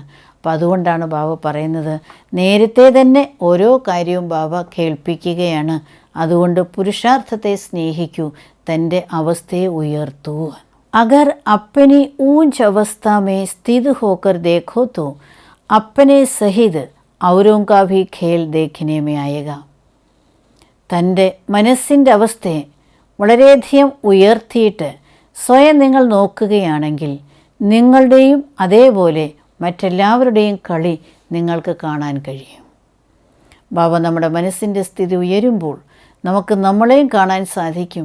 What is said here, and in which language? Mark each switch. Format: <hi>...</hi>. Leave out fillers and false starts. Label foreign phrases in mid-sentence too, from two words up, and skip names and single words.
<ml>അപ്പോൾ അതുകൊണ്ടാണ് ബാബ പറയുന്നത്, നേരത്തെ തന്നെ ഓരോ കാര്യവും ബാബ കേൾപ്പിക്കുകയാണ്. അതുകൊണ്ട് പുരുഷാർത്ഥത്തെ സ്നേഹിക്കൂ, തൻ്റെ അവസ്ഥയെ ഉയർത്തൂ.</ml> <hi>अगर अपनी ऊँच अवस्था में स्थित होकर देखो तो अपने सहित ഔരോं का भी खेल देखने में आएगा.</hi> <ml>തൻ്റെ മനസ്സിൻ്റെ അവസ്ഥയെ വളരെയധികം ഉയർത്തിയിട്ട് സ്വയം നിങ്ങൾ നോക്കുകയാണെങ്കിൽ നിങ്ങളുടെയും അതേപോലെ മറ്റെല്ലാവരുടെയും കളി നിങ്ങൾക്ക് കാണാൻ കഴിയും. ബാബ നമ്മുടെ മനസ്സിൻ്റെ സ്ഥിതി ഉയരുമ്പോൾ നമുക്ക് നമ്മളെയും കാണാൻ സാധിക്കും.</ml>